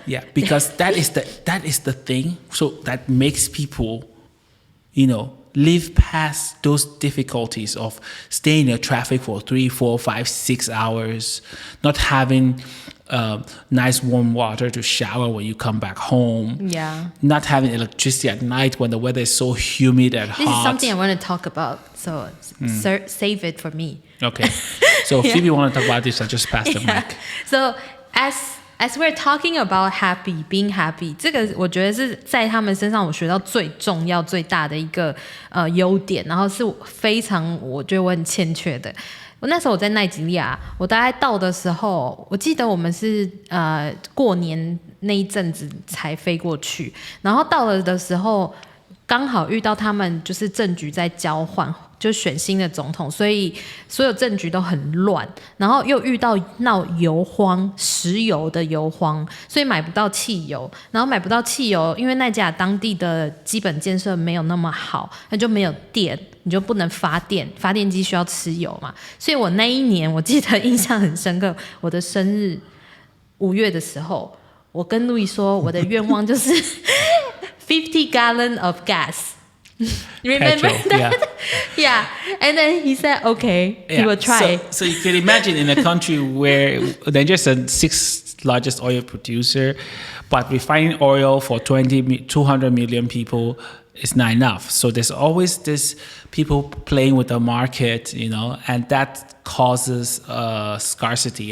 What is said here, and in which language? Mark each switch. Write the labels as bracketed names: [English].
[English] Yeah, because that is the thing. So that makes people, you know, live past those difficulties of staying in traffic for 3, 4, 5, 6 hours, not having nice warm water to shower when you come back home. Yeah. Not having electricity at night when the weather is so humid and hot. This is something I want to talk about, so save it for me. Okay. So Phoebe want to talk about this, I just passed the mic. So as we're talking about being happy, [Chinese] 这个我觉得是在他们身上我学到最重要最大的一个优点，然后是非常我觉得我很欠缺的。我那时候我在奈及利亚，我大概到的时候，我记得我们是过年那一阵子才飞过去，然后到了的时候刚好遇到他们就是政局在交换，就选新的总统，所以所有政局都很乱，然后又遇到闹油荒，石油的油荒，所以买不到汽油，然后买不到汽油，因为奈及利亚当地的基本建设没有那么好，那就没有电，你就不能发电，发电机需要吃油嘛，所以我那一年我记得印象很深刻，我的生日5月的时候，我跟路易说我的愿望就是 [English] 50 gallon of gas. Remember Petrol, that? Yeah. And then he said, okay, he will try. So you can imagine in a country where Nigeria is the 6th largest oil producer, but refining oil for 200 million people is not enough. So there's always this people playing with the market, you know, and that causes scarcity.